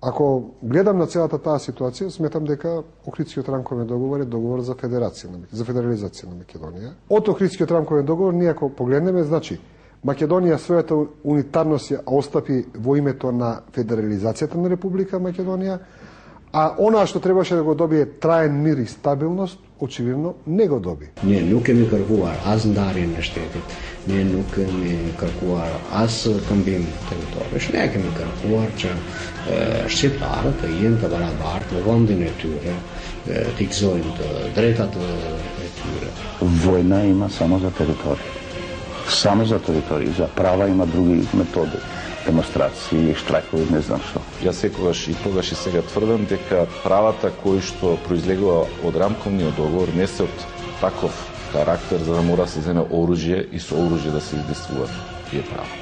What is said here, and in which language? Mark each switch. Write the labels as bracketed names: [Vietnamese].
[Macedonian] Ако гледам на целата таа ситуација, сметам дека Охридскиот рамковен договор е договор за федерализација на Македонија. Од Охридскиот рамковен договор, ние ако погледнеме, значи, Македонија својата унитарност ја остапи во името на федерализацијата на Република Македонија, а она што требаше да го добие траен мир и стабилност, очевидно не го доби. [Albanian] Ние nuk kemi kërkuar as ndarjen e shtetit, ne nuk kemi kërkuar as këmbim territorësh, ne kemi kërkuar që shqiptarët të jenë të barabartë në vendin e tyre, të gëzojnë të drejtat e tyre. [Macedonian] Војна има само за територија. Само за територија, за права има други методи. Демонстрации, штрајкови, не знам што. Јас секогаш и тогаш и сега тврдам дека правата кои што произлегува од рамковниот договор не се од таков карактер за да мора да се земе оружје и со оружје да се издействуваат тие права.